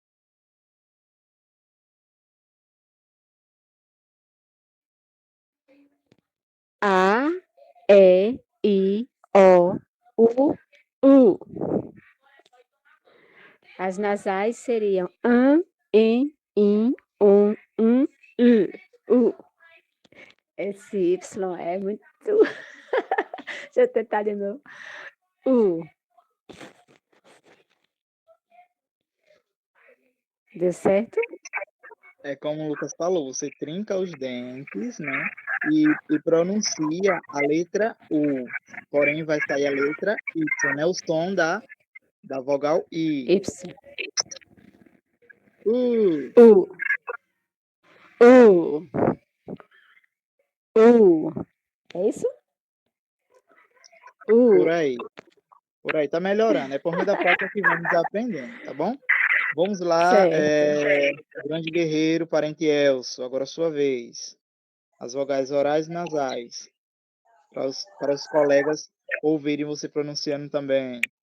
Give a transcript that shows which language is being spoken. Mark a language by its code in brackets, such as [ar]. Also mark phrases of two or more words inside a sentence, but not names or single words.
[pt] A, E, I, O, U, U. As nasais seriam an, em, in, um, u. Esse Y é muito. Deixa eu tentar de novo. Deu certo? É como o Lucas falou, você trinca os dentes, né? E pronuncia a letra U. Porém, vai sair a letra Y, né? O som da vogal I. Y. U. U. U. U. É isso? Por U. aí. Por aí. Tá melhorando. É por meio da prática que vamos aprendendo, tá bom? Vamos lá, Certo. grande guerreiro, parente Elso. Agora a sua vez. As vogais orais e nasais. Para os colegas ouvirem você pronunciando também.